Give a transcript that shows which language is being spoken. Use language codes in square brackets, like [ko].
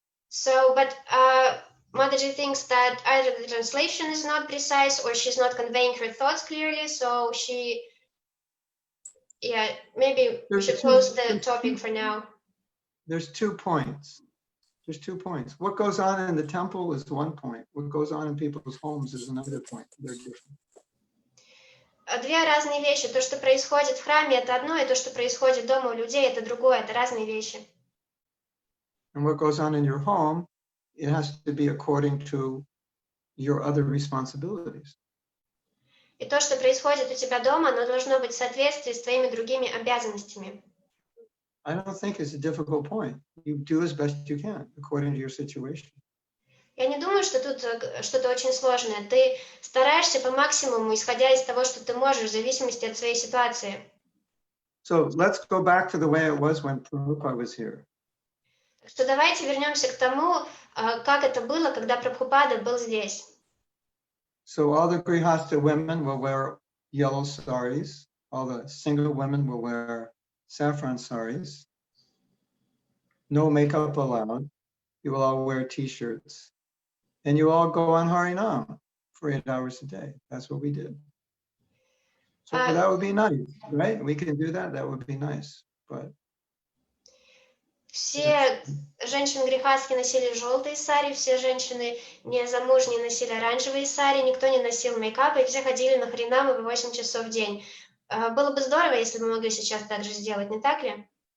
[en] So, but Mataji thinks that either the translation is not precise or she's not conveying her thoughts clearly, so she, yeah, maybe we should close the topic for now. There's 2 points. There's 2 points. What goes on in the temple is one point. What goes on in people's homes is another point. They're different. [ru] Две разные вещи. То, что происходит в храме, это одно, и то, что происходит дома у людей, это другое. Это разные вещи. [en] And what goes on in your home, it has to be according to your other responsibilities. [ru] И то, что происходит у тебя дома, оно должно быть в соответствии с твоими другими обязанностями. [en] I don't think it's a difficult point. You do as best you can according to your situation. [ru] Я не думаю, что тут что-то очень сложное. Ты стараешься по максимуму, исходя из того, что ты можешь, в зависимости от своей ситуации. [en] So let's go back to the way it was when Prabhupada was here. [ru] Так что давайте вернемся к тому, как это было, когда Прабхупада был здесь. [en] So all the Grihastha women will wear yellow saris. All the single women will wear saffron saris. No makeup allowed. You will all wear t-shirts. And you all go on Harinam for 8 hours a day. That's what we did. So that would be nice, right? We can do that. That would be nice. But [ru] все женщины грехастки носили желтые сари, все женщины незамужние носили оранжевые сари, никто не носил мейкапа, и все ходили на хринамы по 8 часов в день. Было бы здорово, если бы мы могли сейчас так же сделать, не так ли?